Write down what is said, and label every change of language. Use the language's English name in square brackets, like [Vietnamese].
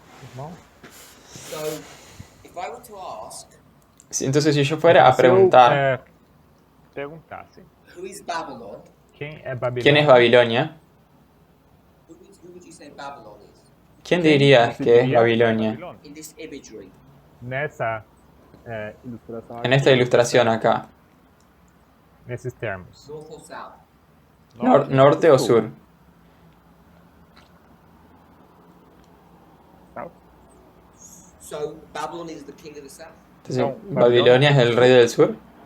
[Portuguese] Irmão? [English] So, if I were to ask, [Spanish] Entonces, si yo fuera a [Portuguese] Se eu, [Spanish] preguntar [Portuguese] perguntasse [English] who is Babylon? [Portuguese] quem é Babilônia, [Spanish] quién es Babilonia, [English] Who would you say Babylon is? [Spanish] ¿quién diría que es Babilonia? [English] In this imagery, [Portuguese] nessa ilustração [Spanish] En esta ilustración acá, [Portuguese] nesses termos. [English] north or south? [Spanish] norte o sur. [English] South. So, Babylon is the king of the south? [Spanish] Entonces, Babilonia es el rey del sur